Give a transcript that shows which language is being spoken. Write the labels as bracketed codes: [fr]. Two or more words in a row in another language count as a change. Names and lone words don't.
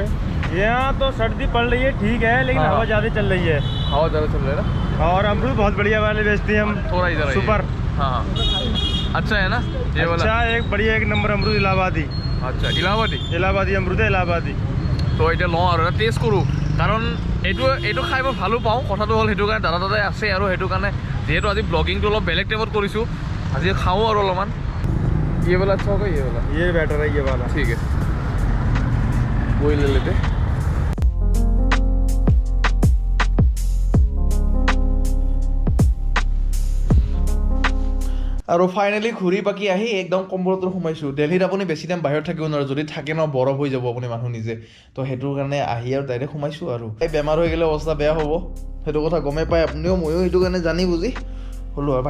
[hi] यहाँ तो सर्दी पड़ रही है, ठीक है, लेकिन हवा ज़्यादा चल रही है। हवा ज़्यादा चल रही है ना। और अमरूद बहुत बढ़िया वाले बेचते हैं हम। थोड़ा इधर सुपर। हाँ अच्छा है ना ये वाला? अच्छा, एक बढ़िया एक नंबर अमरूद इलाहाबादी। अच्छा इलाहाबादी अमरूद इलाहाबादी। [as] तो এতিয়া লওঁ আৰু টেষ্ট কৰোঁ, কাৰণ এইটো খাই মই ভালো পাওঁ। কথাটো হ'ল সেইটো কাৰণে দাদাই আছে আৰু সেইটো কাৰণে যিহেতু আজি ব্লগিংটো অলপ বেলেগ টাইপত কৰিছোঁ, আজি খাওঁ আৰু অলপমান। [hi] ये वाला अच्छा होगा? ये बेटर है, ये वाला ठीक है, वही ले लेते। [as] আৰু ফাইনেলি ঘূৰি পাকি আহি একদম কম্বলতো সোমাইছোঁ। দিল্লীত আপুনি বেছি টাইম বাহিৰত থাকিব নোৱাৰে, যদি থাকে ন বৰফ হৈ যাব আপুনি মানুহ নিজে। তো সেইটোৰ কাৰণে আহি আৰু ডাইৰেক্ট সোমাইছোঁ আৰু। এই বেমাৰ হৈ গ'লে অৱস্থা বেয়া হ'ব, সেইটো কথা গমেই পায় আপুনিও, ময়ো সেইটো কাৰণে জানি বুজি হ'লোঁ আৰু।